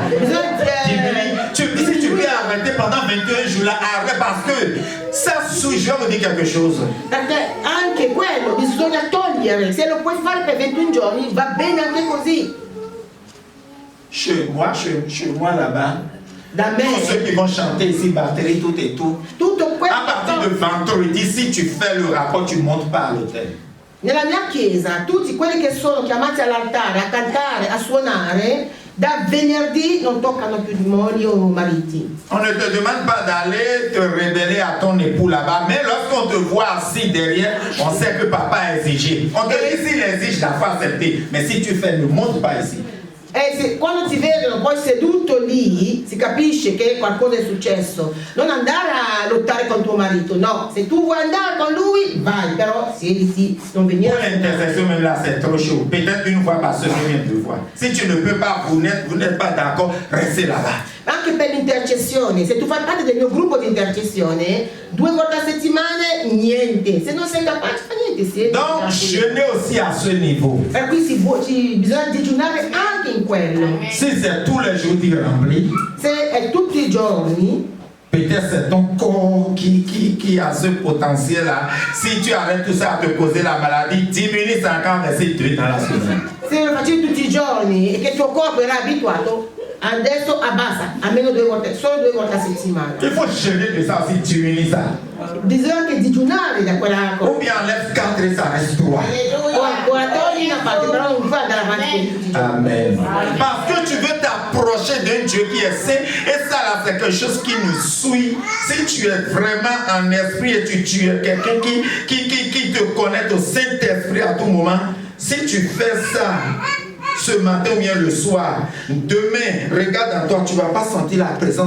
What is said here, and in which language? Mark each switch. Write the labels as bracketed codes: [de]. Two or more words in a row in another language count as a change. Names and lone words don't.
[it] Bisogna, [fr] Si tu peux arrêter pendant 21 jours là, arrête parce que ça, je vais vous dire quelque chose. [it] perché anche quello bisogna togliere, se lo puoi fare per 21 giorni va bene anche così. [fr] Chez moi là-bas, [it] Da [fr] tous [it] me [fr] ceux qui vont chanter ici, batterie, tout et tout. [it] tutto [fr] À partir de [it] questo [fr] vendredi, si tu fais le rapport, tu ne montes pas à l'hôtel. [it] nella mia chiesa, tutti quelli che sono chiamati all'altare a cantare, a suonare, da venerdì non toccano più mogli o mariti. [fr] On ne te demande pas d'aller te révéler à ton époux là-bas, mais lorsqu'on te voit assis derrière, on sait que papa a exigé. On te dit s'il exige, la faut accepter. Mais si tu fais, ne monte pas ici. [it] E quando ti vedono poi seduto lì, si capisce che qualcosa è successo. Non andare a lottare con tuo marito, no. Se tu vuoi andare con lui, vai, però siediti, non venire. [fr] Pour l'intercession, même là, c'est trop chaud. Peut-être une fois par semaine, 2 fois. Si tu ne peux pas, vous n'êtes pas d'accord, restez là-bas. [it] Anche per l'intercessione, se tu fai parte del mio gruppo di intercessione, 2 volte a settimana, niente. Se non sei capace, fa niente, siediti. [fr] Donc, jeûner aussi à ce niveau. [it] Per cui bisogna digiunare anche in quello. [fr] Si c'est tous les jours tu remplis, [it] Se è tutti i giorni, [fr] peut-être c'est ton corps qui a ce potentiel-là. Si tu arrêtes tout ça à te causer la maladie, diminue 50 versets 2 dans la semaine. [it] se lo facevi tutti i giorni e che il tuo corpo era abituato, adesso abbassa, almeno 2 volte, solo 2 volte a settimana. [fr] Il faut jeûner de ça aussi, diminue ça. [it] Bisogna anche digiunare da quella cosa. [fr] Ou bien enlève 4 et ça reste 3. [it] O ancora togli una parte, però non fai andare avanti con tutti i giorni. Amen. [fr] Parce que tu veux t'approcher d'un Dieu qui est saint, et ça là c'est quelque chose qui nous suit. Si tu es vraiment en esprit et tu es quelqu'un qui te connecte au Saint-Esprit à tout moment, si tu fais ça ce matin ou bien le soir, demain, regarde en toi, tu ne vas pas sentir la présence.